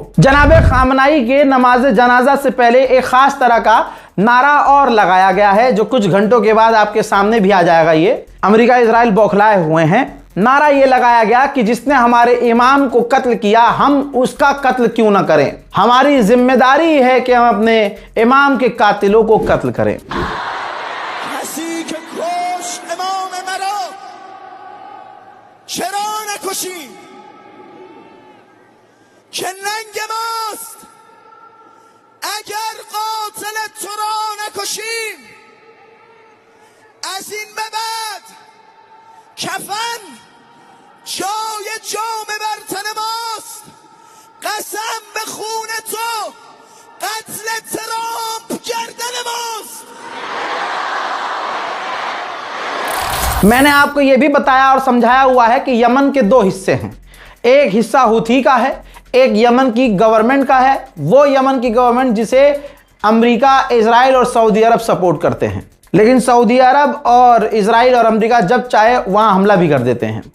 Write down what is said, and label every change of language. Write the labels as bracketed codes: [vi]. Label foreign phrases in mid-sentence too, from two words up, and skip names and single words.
[hi] जनाबे खामनाई के नमाज जनाजा से पहले एक खास तरह का नारा और लगाया गया है, जो कुछ घंटों के बाद आपके सामने भी आ जाएगा। ये अमेरिका इजराइल बौखलाए हुए हैं। नारा ये लगाया गया कि जिसने हमारे इमाम को कत्ल किया, हम उसका कत्ल क्यों ना करें। हमारी जिम्मेदारी है कि हम अपने इमाम के कातिलों को कत्ल करें। [fa] اگر قاتل تو را نکشیم از این به بعد کفن جای جام بر تن ماست. قسم به خون تو قتل ترامپ گردن ماست. [hi] मैंने आपको यह भी बताया और समझाया हुआ है कि यमन के दो हिस्से हैं। एक हिस्सा हुथी का है, एक यमन की गवर्नमेंट का है, वो यमन की गवर्नमेंट जिसे अमेरिका, इजराइल और सऊदी अरब सपोर्ट करते हैं। लेकिन सऊदी अरब और इजराइल और अमेरिका जब चाहे वहां हमला भी कर देते हैं।